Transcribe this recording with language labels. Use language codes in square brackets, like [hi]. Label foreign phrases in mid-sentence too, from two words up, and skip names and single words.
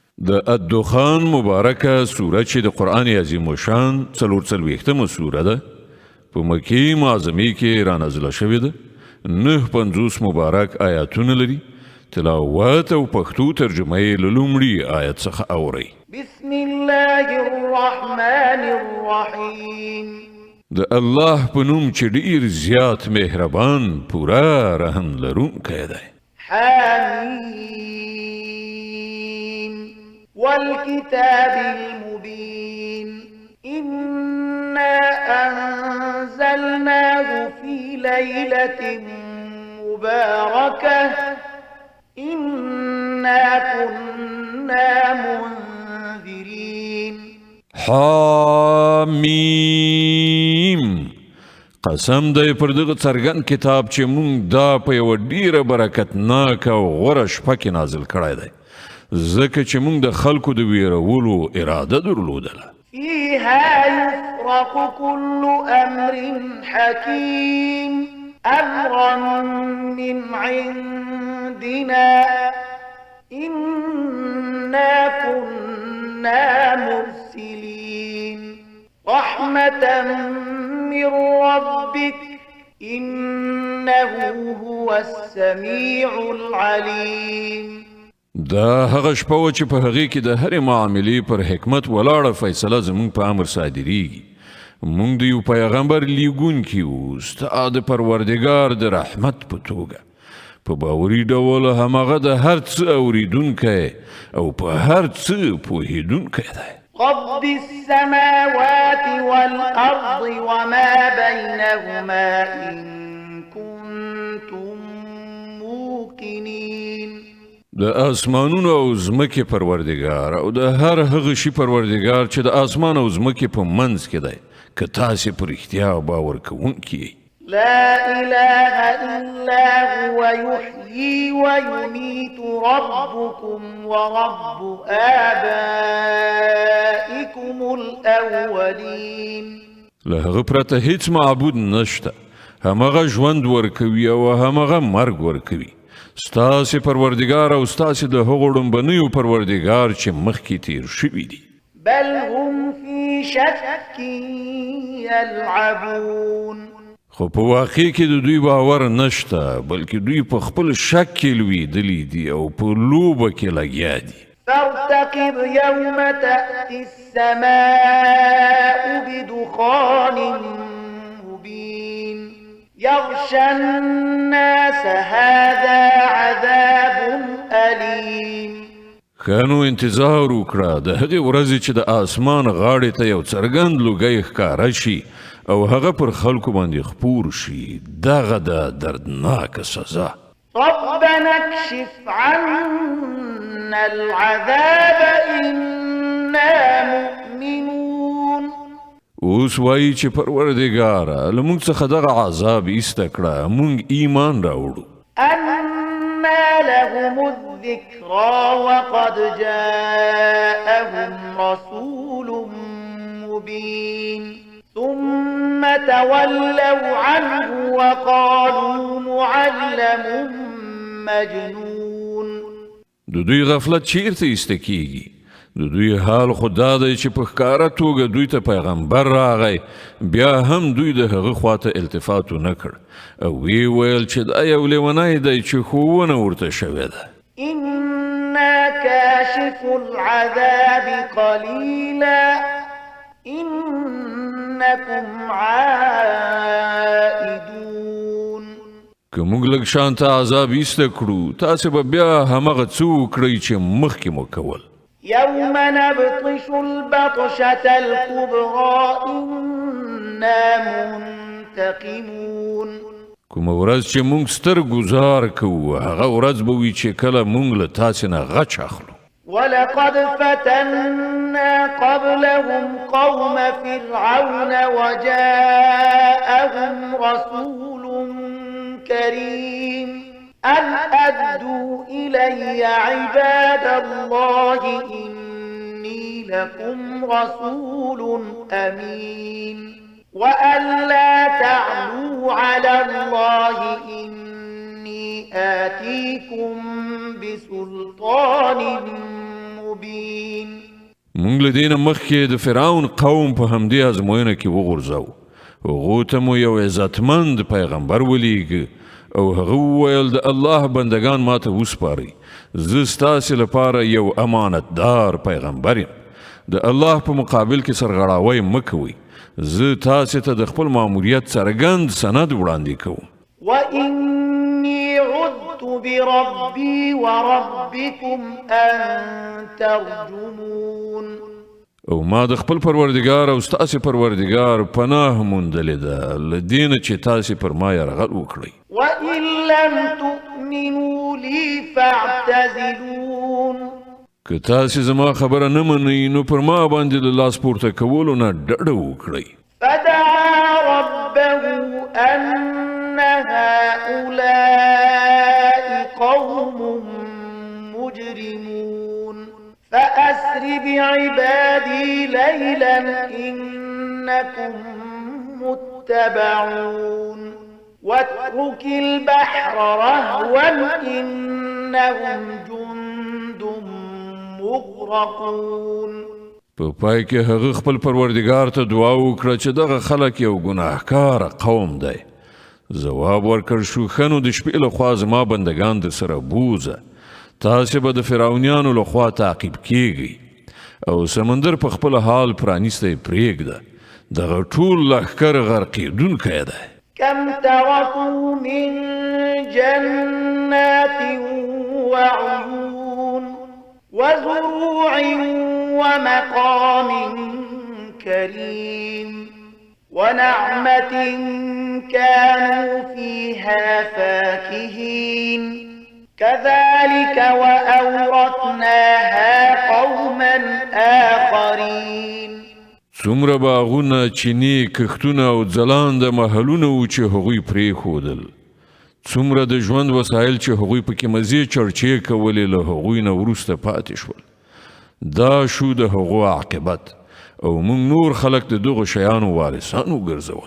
[ps] د الدخان مبارکه سوره چې د قرآن عظیم الشان 44مه سوره ده په مکی معظمه کې را نازله شوې ده 950 مبارک آیاتونه لري تلاوت او پښتو ترجمه یې له لومړي آیت څخه اورئ [ar] بسم الله الرحمن الرحیم [ps] د الله په نوم چې ډیر زیات مهربان پورا رحم لرونکی دی [ar] حمیم والكتاب المبين إنا أنزلناه في ليلة مباركة إنا كنا منذرين [ps] حامیم قسم دی پر دغه څرګند کتاب چې مونږ دا په یوه ډیره برکتناکه او غوره شپه کې نازل کړی دی ځکه چې مونږ د خلکو د ویرولو اراده درلودله [ar] فيها يفرق كل أمر حكيم أمرا من عندنا إنا كنا مرسلين رحمة من ربك إنه هو السميع العليم [ps] دا هغه شپه و چې په هغې کې د هرې معاملې پر حکمت ولاړه فیصله زموږ په امر صادریږي موږ د یو پیغمبر لیږونکي وو ستا د پروردګار د رحمت په توګه په باوري ډول همغه د هر څه اوریدونکی او په هر څه پوهیدونکی دی [ar] رب السماوات والأرض وما بينهما إن كنتم موقنين [ps] د اسمانونو او زمکې پروردګار او د هر هغه شي پروردګار چې د اسمان او زمکې په منځ کې دی که تاسې په رښتیا باور کوونکي یئ [ar] لا إله إلا هو يحيي ويميت ربكم ورب آبائكم الأولين [ps] له هغه پرته هیڅ معبود نشته همغه ژوند ورکوي او همغه مرګ ورکوي ستاسې پروردګار او ستاسې د هغو ړومبنیو پروردګار چې مخکې تیر شوي دي [ar] بل هم في شك يلعبون [ps] خو په واقع کې د دوی باور نشته بلکې دوی په خپل شک کې لویدلي دي او په لوبه کې لګیا دي [ar] فارتقب يوم تأتي السماء بدخان مبين يغشى الناس هذا عذاب أليم [ps] خانو انتظار وکړه د هغې ورځې چې د اسمان غاړې ته یو څرګند لوګی ښکاره شي او هغه پر خلکو باندې خپور شي دغه د دردناکه سزا [ar] ربنا اكشف عنا العذاب إنا مؤمنون [ps] اوس وایي چې پروردګاره له موږ څخه دغه عذاب ایسته کړه موږ ایمان راوړو [ar] أنا لهم الذكرى وقد جاءهم رسول مبين ثم تولوا عنه وقالوا معلم مجنون [ps] د دوی غفلت چیرته ایسته کیږي د دوی حال خو دا دی چې په ښکاره توګه دوی ته پیغمبر راغی بیا هم دوی د هغه خواته التفات ونه کړ او وی ویل چې دا یو لیونی دی چې ښوونه ورته شوې ده [ar] إنا كاشف العذاب قليلا إنكم عائدون [ps] که موږ لږ شانته عذاب ایسته کړو تاسې به بیا همغه څه وکړئ چې مخکې مو کول [ar] يوم نبطش البطشة الكبرى إنا منتقمون [ps] کومه ورځ چې موږ ستر ګزار کوو هغه ورځ به وي چې کله موږ له تاسې نه غچ اخلو [ar] ولقد فتنا قبلهم قوم فرعون وجاءهم رسول كريم أن أدوا إلي عباد الله إني لكم رسول أمين وأن لا تعلوا على الله إني آتيكم بسلطان مبين [ps] مونږ له دې نه مخکې د فرعون قوم په همدې ازموینه کې وغورځو. هغو ته مو یو عزتمند پیغمبر ولیږه او هغه وویل د الله بندگان ماته وسپارئ. زه ستاسې لپاره یو امانتدار پیغمبر یم. د الله په مقابل کې سرغړاوی مه کوئ. زه تاسې ته د خپل ماموریت څرګند سند وړاندې کوم. [ar] وإني عذت بربي وربكم أن ترجمون. [ps] او ما د خپل پروردگار او ستاسې پروردگار پناه موندلې ده له دې نه چې تاسې پر ما یرغل وکړئ. [ar] وإن لم تؤمنوا لي فاعتزلون. [ps] که تاسې زما خبره نه منئ نو پر ما باندې د لاس پورته کولو نه ډډه وکړئ. [ar] فدعا ربه أن هؤلاء قوم مجرمون فأسر بعبادي ليلا إنكم متبعون واترك البحر رهوا إنهم جند مغرقون. [ps] په پای کې هغه خپل پروردگار ته دعا وکړه چې دغه خلک یو ګناهکار قوم دی. ځواب ورکړ شو ښه نو د شپې لخوا زما بندگان در سره بوزه. تاسې به د فرعونیانو لخوا تعقیب کیږئ او سمندر په خپل حال پرانیستی پرېږده. دغه ټول لښکر غرقېدونکی دی. [ar] كم تركوا من جنات وعيون وزروع ومقام كريم ونعمة كانوا فيها فاكهين كذلك وأورثناها قوما آخرين. [ps] څومره باغونه، چینې، کښتونه او ځلانده محلونه وو چې هغوی پرېښودل. څومره د ژوند وسایل چې هغوی پکې مزې چړچې کولې له هغوی نه وروسته پاتې شول. دا شو د هغو عاقبت او موږ نور خلک د دغو شیانو وارثان وګرځول.